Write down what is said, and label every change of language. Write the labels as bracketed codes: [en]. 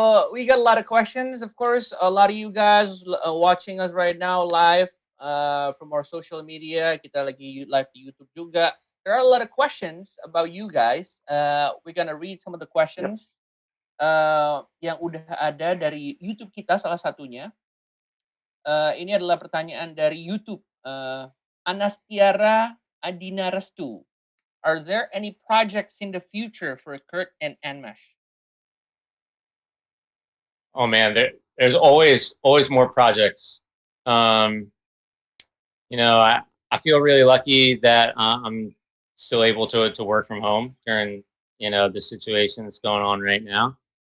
[en] We got a lot of questions, of course. A lot of you guys watching us right now live from our social media. [id] Kita lagi live di YouTube juga. [en] There are a lot of questions about you guys. We're gonna read some of the questions [id] yang udah ada dari YouTube kita, salah satunya. Ini adalah pertanyaan dari YouTube. Anastiara Adina Restu. [en] Are there any projects in the future for Kurt and Andmesh? Oh man, there's always more projects. I feel really lucky that I'm still able to work from home during the situation that's going on right now.